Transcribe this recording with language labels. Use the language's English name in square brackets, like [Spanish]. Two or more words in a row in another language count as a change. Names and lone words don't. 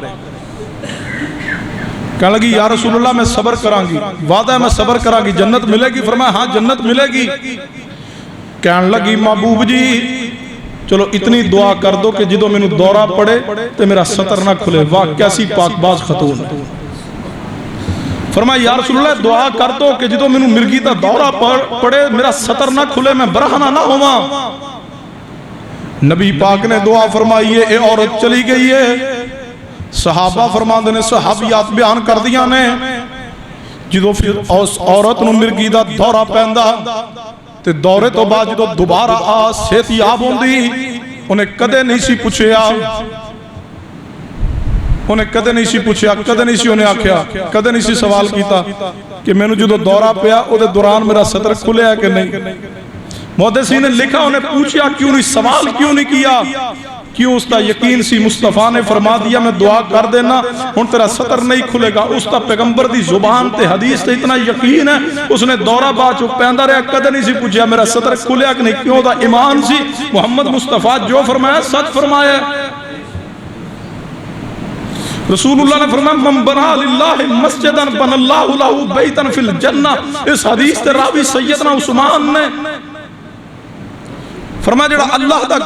[Punjabi] کہنے لگی [Arabic] یا رسول اللہ [Punjabi] میں صبر کران گی وعدہ ہے میں صبر کران گی جنت ملے گی فرمایا ہاں جنت ملے گی کہنے لگی محبوب جی چلو اتنی دعا کر دو کہ جدو میں نے دورہ پڑے تو میرا سطر نہ کھلے واہ کیسی پاک باز خاتون فرمایا [Arabic] یا رسول اللہ [Punjabi] دعا کر دو کہ جدو میں نے مرگی تا دورہ پڑے میرا سطر نہ کھلے میں برہنہ نہ ہوا نبی پاک نے دعا فرمائی ہے اے عورت چلی گئی ہے صحابہ فرمان دینے صحابیات بیان کر دیا نے جدو پھر عورت نو مرگی دا دورہ پہندہ تے دورے تو بعد جدو دوبارہ صحت یاب ہوندی انہیں کدے نہیں سی پوچھیا انہیں کدے نہیں سی پوچھیا کدے نہیں سی انہیں آکھیا کدے نہیں سی سوال کیتا کہ میں نے جدو دورہ پیا او دے دوران میرا سطر کھلے ہے کہ نہیں محدثین نے لکھا انہیں پوچھیا کیوں نہیں سوال کیوں نہیں کیا کیوں اس کا یقین سی مصطفیٰ نے فرما دیا میں دعا کر دینا ان تیرا سطر نہیں کھلے گا اس کا پیغمبر دی زبان تے حدیث تے اتنا یقین ہے اس نے دورہ باچو پہندہ رہا کدھر نہیں سی پوچھیا میرا سطر کھلے کہ نہیں کیوں دا ایمان سی محمد مصطفیٰ جو فرمایا سچ فرمایا [Arabic] رسول اللہ نے فرمایا من بنا للہ مسجداً بن اللہ لہو بیتاً فی الجنہ [Punjabi] اس حدیث تے راوی سیدنا عثمان نے فرمایا جڑا اللہ دا